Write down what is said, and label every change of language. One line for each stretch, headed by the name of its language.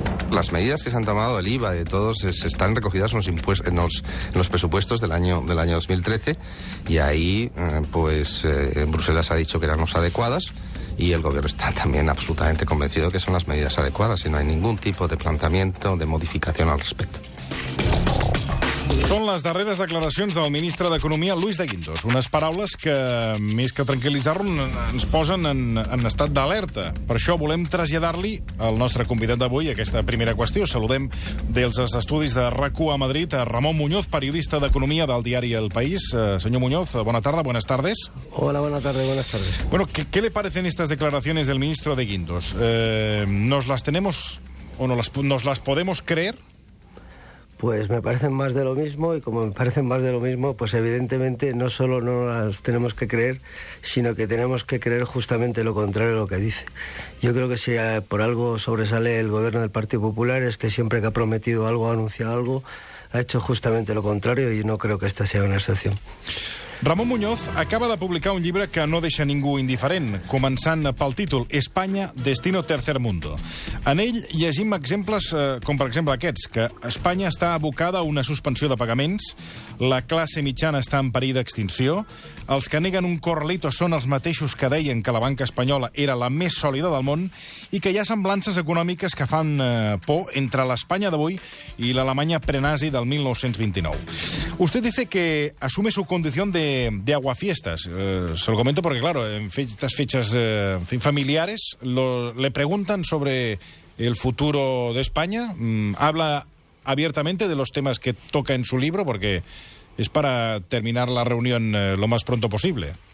Spanish: Las medidas que se han tomado, el IVA de todos, están recogidas en los presupuestos del año 2013, y ahí Bruselas ha dicho que eran las adecuadas, y el gobierno está también absolutamente convencido que son las medidas adecuadas y no hay ningún tipo de planteamiento de modificación al respecto.
Catalan: Són les darreres declaracions del ministre d'Economia, Luis de Guindos. Unes paraules que, més que tranquil·litzar-nos, ens posen en estat d'alerta. Per això volem traslladar-li al nostre convidat d'avui aquesta primera qüestió. Saludem dels estudis de RAC1 a Madrid a Ramon Muñoz, periodista d'Economia del diari El País.
Spanish: Señor Muñoz, buena tarde, buenas tardes. Hola, buenas tardes. Bueno, ¿qué le parecen estas declaraciones del ministro de Guindos? ¿Nos las tenemos o nos las podemos creer? Pues me parecen más de lo mismo, y como me parecen más de lo mismo, pues evidentemente no solo no las tenemos que creer, sino que tenemos que creer justamente lo contrario de lo que dice. Yo creo que si por algo sobresale el gobierno del Partido Popular es que siempre que ha prometido algo, ha anunciado algo, ha hecho justamente lo contrario, y no creo que esta sea una excepción.
Catalan: Ramon Muñoz acaba de publicar un llibre que no deixa ningú indiferent, començant pel títol Espanya, destino tercer mundo. En ell llegim exemples com, per exemple, aquests, que Espanya està abocada a una suspensió de pagaments, la classe mitjana està en perill d'extinció, els que neguen un corralito són els mateixos que deien que la banca espanyola era la més sòlida del món, i que hi ha semblances econòmiques que fan por entre l'Espanya d'avui i l'Alemanya prenazi del 1929.
Spanish: Usted dice que asume su condición de aguafiestas. Se lo comento porque, claro, en estas fechas familiares le preguntan sobre el futuro de España. Habla abiertamente de los temas que toca en su libro, porque es para terminar la reunión lo más pronto posible.